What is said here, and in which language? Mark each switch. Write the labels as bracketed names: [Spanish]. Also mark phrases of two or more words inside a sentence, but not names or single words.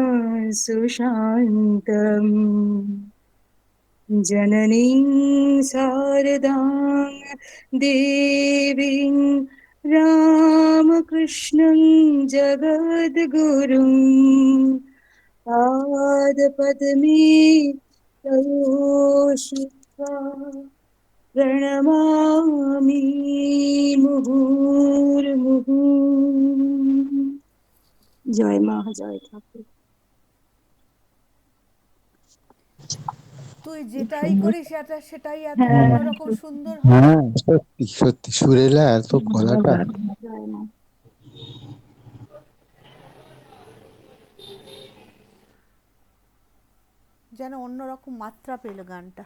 [Sanskrit] सुशान्तम् जननीं शारदां देवीं रामकृष्णं जगद्गुरुं पादपद्मे तयोषित्वा प्रणमामि मुहुर्मुहुः। [Bangla] जय মা জয় ঠাকুর। তুই যেটাই করিস সেটাই এত হ্যাঁ অন্যরকম সুন্দর হয়। হ্যাঁ সত্যি সত্যি সুরেলা এত গলাটা জয় মা। যেন অন্যরকম মাত্রা পেল গানটা।